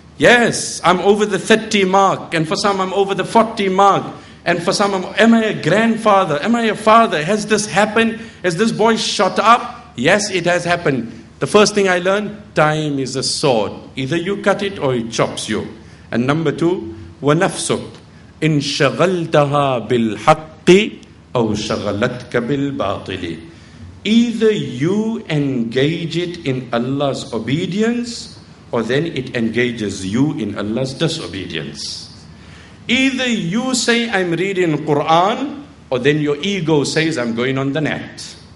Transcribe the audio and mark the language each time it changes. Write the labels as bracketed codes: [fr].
[en] Yes, I'm over the 30 mark, and for some I'm over the 40 mark, and for some am I a grandfather? Am I a father? Has this happened? Has this boy shot up? Yes, it has happened. The first thing I learned, time is a sword. Either you cut it or it chops you. And number 2, [ar] وَنَفْسُكْ إِنْ شَغَلْتَهَا بِالْحَقِّ أَوْ شَغَلَتْكَ بِالْبَاطِلِ. [en] Either you engage it in Allah's obedience, or then it engages you in Allah's disobedience. Either you say, I'm reading Quran, or then your ego says, I'm going on the net.